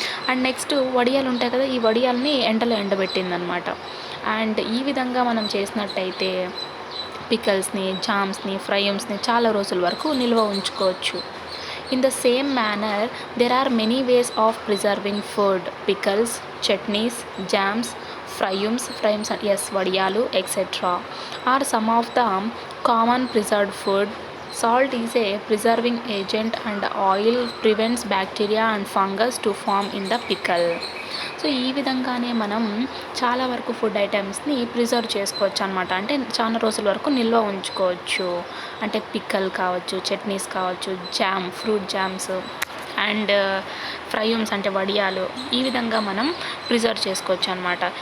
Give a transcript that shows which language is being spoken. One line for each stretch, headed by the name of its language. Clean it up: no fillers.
Telugu: And next వడియాలు ఉంటాయి కదా, ఈ వడియాల్ని ఎండలో ఎండబెట్టింది అనమాట. అండ్ ఈ విధంగా మనం చేసినట్టయితే పికల్స్ని, జామ్స్ని, ఫ్రయూమ్స్ని చాలా రోజుల వరకు నిల్వ ఉంచుకోవచ్చు.
English: In the same manner, there are many ways of preserving food. Pickles, chutneys, jams, fryums, vadiyalu, etc. are some of the common preserved food. Salt is a preserving agent and oil prevents bacteria and fungus to form in the pickle.
Telugu: So ఈ విధంగానే మనం చాలా వరకు food ఐటమ్స్ని preserve చేసుకోవచ్చు అనమాట. అంటే చాలా రోజుల వరకు నిల్వ ఉంచుకోవచ్చు. అంటే పిక్కల్ కావచ్చు, చట్నీస్ కావచ్చు, ఫ్రూట్ జామ్స్ అండ్ ఫ్రయూమ్స్ అంటే వడియాలు, ఈ విధంగా మనం ప్రిజర్వ్ చేసుకోవచ్చు అనమాట.